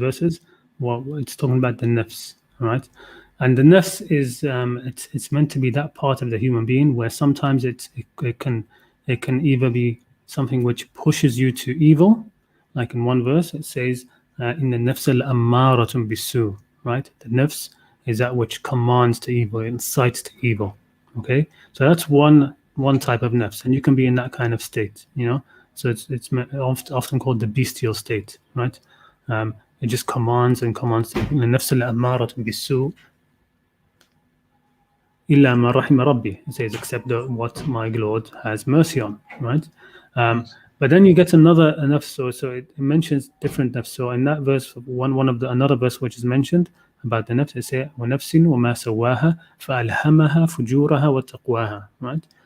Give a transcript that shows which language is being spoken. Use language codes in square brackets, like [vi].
[en] verses, well, it's talking about the nafs, right? And the nafs is it's meant to be that part of the human being where sometimes it can either be something which pushes you to evil, like in one verse it says in the nafs al-ammaratun bisu, right? The nafs is that which commands to evil, incites to evil. Okay, so that's one type of nafs, and you can be in that kind of state, you know. So often called the bestial state, right? It just commands and commands. [ar] النفس الأمارة بالسوء إلا ما رحم ربي. [en] It says, except what my Lord has mercy on, right? Yes. But then you get another nafs, so it mentions different nafs. So in that verse, another verse which is mentioned about the nafs, it says [ar] وَنَفْسٍ وَمَا سَوَّاهَا فَأَلْهَمَهَا فُجُورَهَا وَتَقْوَاهَا, [en] right?